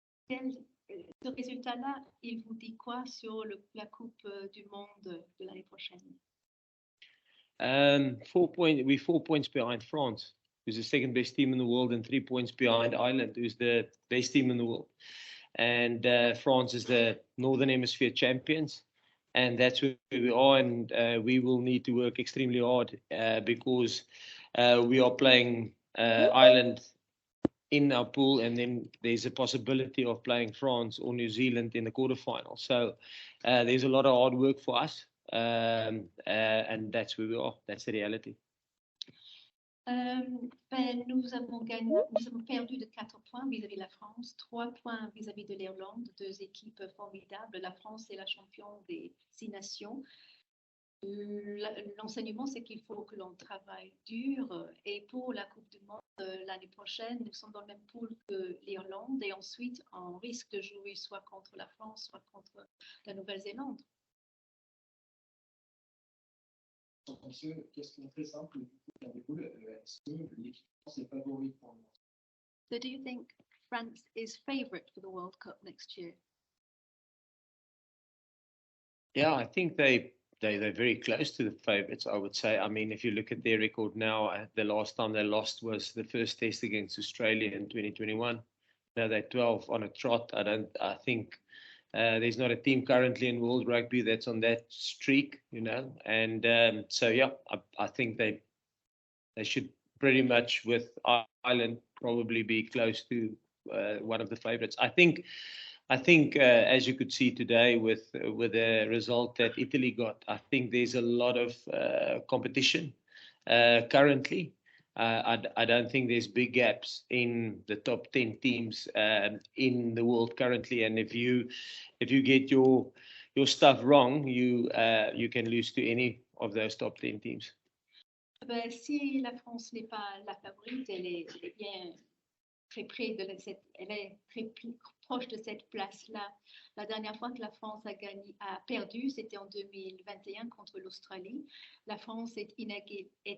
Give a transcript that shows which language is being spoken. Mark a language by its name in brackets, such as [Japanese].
[French] Ce résultat-là, il vous dit quoi sur la Coupe du Monde de l'année prochaine? [English] 4 points behind France, who's the second best team in the world, and 3 points behind Ireland, who's the best team in the world. And France is the Northern Hemisphere champions, and that's where we are. And we will need to work extremely hard because we are playing Ireland in our pool, and then there's a possibility of playing France or New Zealand in the quarterfinal. So there's a lot of hard work for us, and that's where we are. That's the reality. [French] Nous avons perdu de 4 points vis-à-vis de la France, 3 points vis-à-vis de l'Irlande, 2 équipes formidables. La France est la championne des 6 nations. L'enseignement, c'est qu'il faut que l'on travaille dur. Et pour la Coupe du Monde l'année prochaine, nous sommes dans le même pool que l'Irlande. Et ensuite, on risque de jouer soit contre la France, soit contre la Nouvelle-Zélande. Question très simple. Est-ce que l'équipe France est favorite pour le monde? [English] So do you think France is favourite for the World Cup next year? Yeah, I think they're very close to the favourites, I would say. I mean, if you look at their record now, the last time they lost was the first test against Australia in 2021. Now they're 12 on a trot. I think there's not a team currently in World Rugby that's on that streak, And so, yeah, I think they should pretty much, with Ireland, probably be close to one of the favourites. I think I think, as you could see today with the result that Italy got, I think there's a lot of competition currently. I don't think there's big gaps in the top 10 teams in the world currently. And if you get your stuff wrong, you can lose to any of those top 10 teams. [French] Ben, si la France n'est pas la favorite, elle est bien très près de elle est très proche de cette place-là. La dernière fois que la France a perdu, c'était en 2021 contre l'Australie. La France est inégalée.